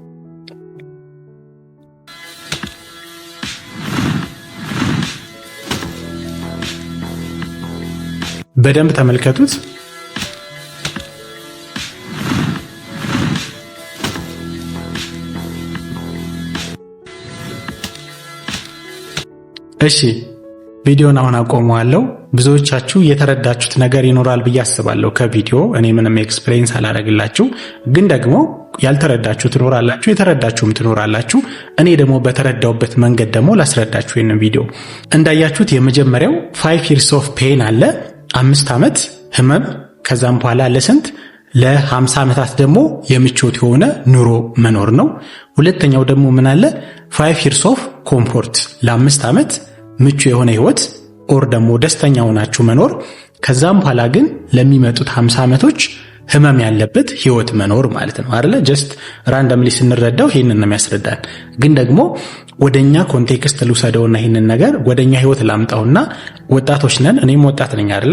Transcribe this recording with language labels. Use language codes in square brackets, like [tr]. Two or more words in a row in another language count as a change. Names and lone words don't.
[am] በደንብ ተመልከቱት። እሺ ቪዲዮን አሁን አቆመዋለሁ። ብዙዎቻችሁ የተረዳችሁት ነገር ይኖራል ብዬ አስባለሁ ከቪዲዮ። እኔ ምንም ኤክስፕሌንስ አላደርግላችሁ፣ ግን ደግሞ ያልተረዳችሁ ትኖራላችሁ፣ የተረዳችሁም ትኖራላችሁ። እኔ ደግሞ በተረዳውበት መንገድ ደግሞ ላስረዳችሁ ይሄንን ቪዲዮ። እንዳያችሁት የመጀመሪያው [en] 5 years of pain [am] አለ፣ 5 ዓመት ህመም። ከዛም በኋላ ለስንት ለ50 ዓመታት ደግሞ የምቾት የሆነ ኑሮ መኖር ነው። ሁለተኛው ደግሞ ምን አለ [en] 5 years of comfort፣ [am] ለ5 ዓመት ምቹ የሆነ ህይወት ኦር ደግሞ ደስተኛ ሆናችሁ መኖር። ከዛም በኋላ ግን ለሚመጡት 50 ዓመቶች ህመም ያለበት ህይወት መኖር ማለት ነው አይደለ? [en] just randomly [am] ስንረዳው ይሄንን ነው የሚያስረዳን። ግን ደግሞ ወደኛ ኮንቴክስት ልውሰደውና ይሄንን ነገር ወደኛ ህይወት ላምጣውና ወጣቶች ነን፣ እኔም ወጣት ነኝ አይደለ?